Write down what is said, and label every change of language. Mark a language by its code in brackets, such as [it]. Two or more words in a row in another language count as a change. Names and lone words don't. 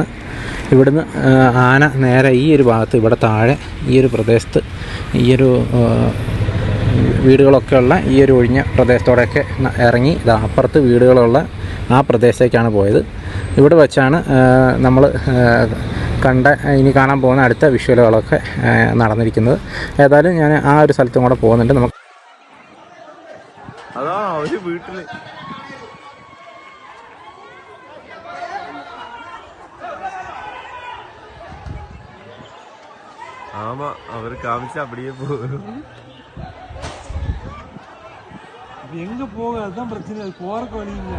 [ml] ഇവിടുന്ന് ആന നേരെ ഈ ഒരു ഭാഗത്ത്, ഇവിടെ താഴെ ഈ ഒരു പ്രദേശത്ത്, ഈ ഒരു വീടുകളൊക്കെ ഉള്ള ഈ ഒരു ഒഴിഞ്ഞ പ്രദേശത്തോടെയൊക്കെ ഇറങ്ങി അപ്പുറത്ത് വീടുകളുള്ള ആ പ്രദേശത്തേക്കാണ് പോയത്. ഇവിടെ വെച്ചാണ് നമ്മൾ ഇനി കാണാൻ പോകുന്ന അടുത്ത വിഷ്വലുകളൊക്കെ നടന്നിരിക്കുന്നത്. ഏതായാലും ഞാൻ ആ ഒരു സ്ഥലത്തും കൂടെ പോകുന്നുണ്ട്. നമുക്ക് അതാ അവര് വീട്ടില് [ta] ஆமா அவரு காமிச்சு அப்படியே போகும். எங்க போக அதுதான் பிரச்சனை. அது போறக்கு வழி இல்லை.